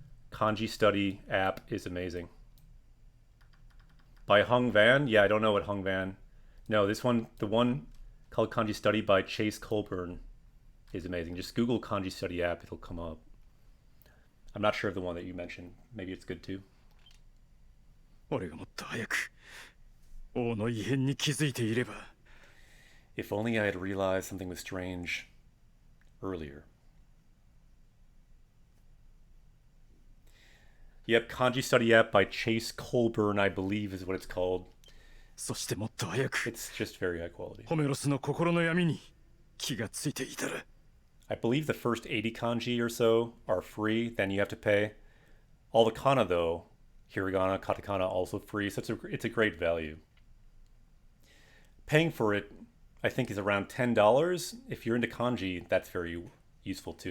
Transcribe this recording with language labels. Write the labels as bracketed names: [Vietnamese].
[English] Kanji Study app is amazing. By Hung Van? Yeah, I don't know what Hung Van. No, this one, the one called Kanji Study by Chase Colburn is amazing. Just Google Kanji Study app, it'll come up. I'm not sure of the one that you mentioned. Maybe it's good too. [Japanese] 俺がもっと早く王の異変に気づいていれば。 [English] If only I had realized something was strange earlier. Yep, Kanji Study app by Chase Colburn, I believe is what it's called. [Japanese] そしてもっと早く [English] It's just very high quality. [Japanese] ホメロスの心の闇に気がついていたら。 [English] I believe the first 80 kanji or so are free, then you have to pay. All the kana though, hiragana, katakana also free, so it's a great value. Paying for it, I think, is around $10. If you're into kanji, that's very useful too.